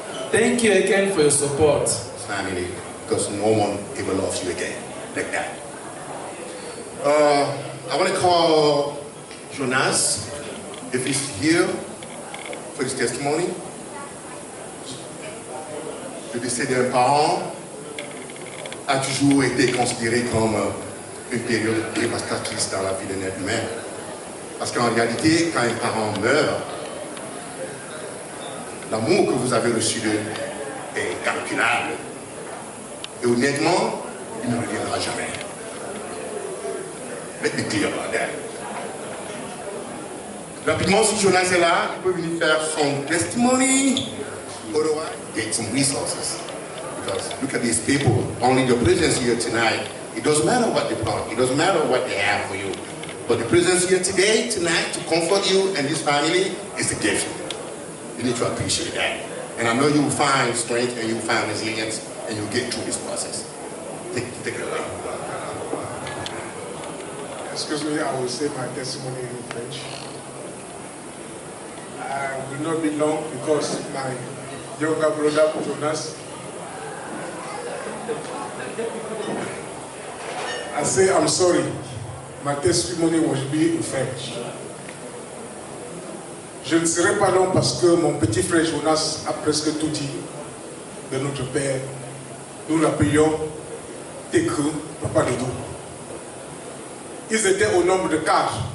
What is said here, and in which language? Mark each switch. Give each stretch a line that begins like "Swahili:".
English: Thank you again for your support. Family, because no one ever loves you again like that. I want to call Jonas, if he's here, for his testimony.
French: Le décès d'un parent a toujours été considéré comme une période dévastatrice dans la vie d'un être humain. Parce qu'en réalité, quand un parent meurt, l'amour que vous avez reçu d'eux est incalculable. Et honnêtement, il ne reviendra jamais.
English: Let me clear about that.
French: Rapidement, si Jonas est là, il peut venir faire son testimony.
English: Otherwise, get some resources. Because look at these people. Only your presence here tonight, it doesn't matter what they brought. It doesn't matter what they have for you. But the presence here today, tonight, to comfort you and this family is a gift. You need to appreciate that. And I know you will find strength and you will find resilience and you'll get through this process. Take it away. Excuse me, I will say my testimony in French. I will not be long because my younger brother Jonas, I say I'm sorry. My testimony will be in French.
French: Je ne serai pas long parce que mon petit frère Jonas a presque tout dit de notre père. Nous l'appelions Tekru, Papa Ledo. Ils étaient au nombre de 4.